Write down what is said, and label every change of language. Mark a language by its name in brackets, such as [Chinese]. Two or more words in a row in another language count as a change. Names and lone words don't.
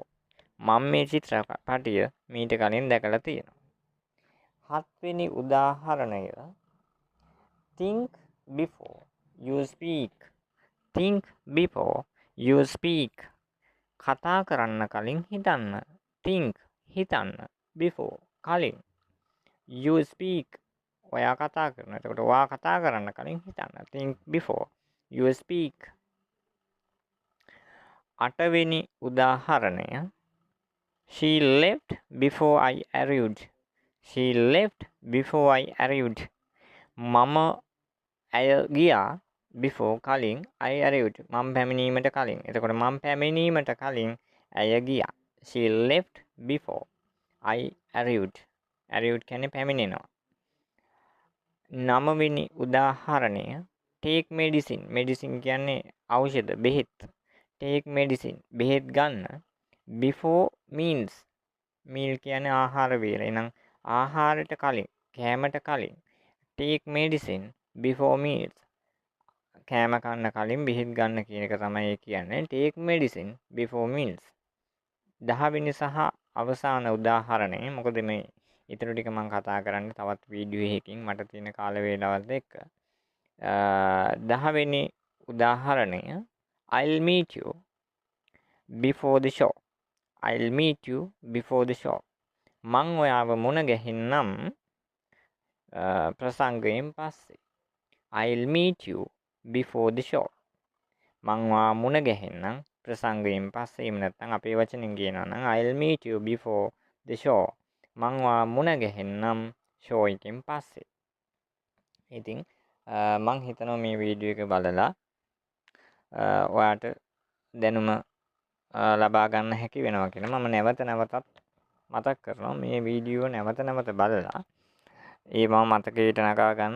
[Sinhala] මම මේ චිත්‍රපටිය මීට කලින් දැකලා තියෙනවා. හත්වෙනි උදාහරණය [English] think before you speak. think before you speak. [Sinhala] කතා කරන්න කලින් හිතන්න. think හිතන්න before කලින්. [English] you speak [Sinhala] ඔයා කතා කරන. එතකොට ඔයා කතා කරන්න කලින් හිතන්න. [English] think before you speak. [Sinhala] අටවෙනි උදාහරණය [English] she left before I arrived. she left before I arrived. [Sinhala] මම ඇය ගියා before කලින් [English] I arrived. [Sinhala] මම පැමිණීමට කලින්. එතකොට මම පැමිණීමට කලින් ඇය ගියා. [English] she left before I arrived. [Sinhala] arrived කියන්නේ පැමිණෙනවා. නවවෙනි උදාහරණය [English] take medicine. [Sinhala] medicine කියන්නේ ඖෂධ බෙහෙත්. [English] take medicine [Sinhala] බෙහෙත් ගන්න. [English] before meals. [Sinhala] meal කියන්නේ ආහාර වේල. එහෙනම් ආහාරයට කලින්, කෑමට කලින්. [English] take medicine before meals. [Sinhala] කෑම කන්න කලින් බෙහෙත් ගන්න කියන එක තමයි කියන්නේ. [English] take medicine before meals. [Sinhala] 10 වෙනි සහ අවසාන උදාහරණය. මොකද මේ ඊටු ටික මම කතා කරන්නේ තවත් වීඩියෝ එකකින් මට තියෙන කාල වේලාවත් එක්ක. 10 වෙනි උදාහරණය [English] I'll meet you before the show. I'll meet you before the show. [Sinhala] මං ඔයාව මුණ ගැහෙන්නම් ප්‍රසංගයෙන් පස්සේ. [English] I'll meet you before the show. [Sinhala] මං ඔයාව මුණ ගැහෙන්නම් ප්‍රසංගයෙන් පස්සේ. එහෙම නැත්නම් අපේ වචනෙන් කියනවා නම් [English] I'll meet you before the show. [Sinhala] මං ඔයාව මුණ ගැහෙන්නම් show එකෙන් පස්සේ. ඉතින් මං හිතනවා මේ වීඩියෝ එක බලලා ඔයාට දැනුම ලබා ගන්න හැකි වෙනවා කියලා. මම නැවත නැවතත් මතක් කරනවා මේ වීඩියෝ නැවත නැවත බලලා ඒවා මතකයට නගා ගන්න.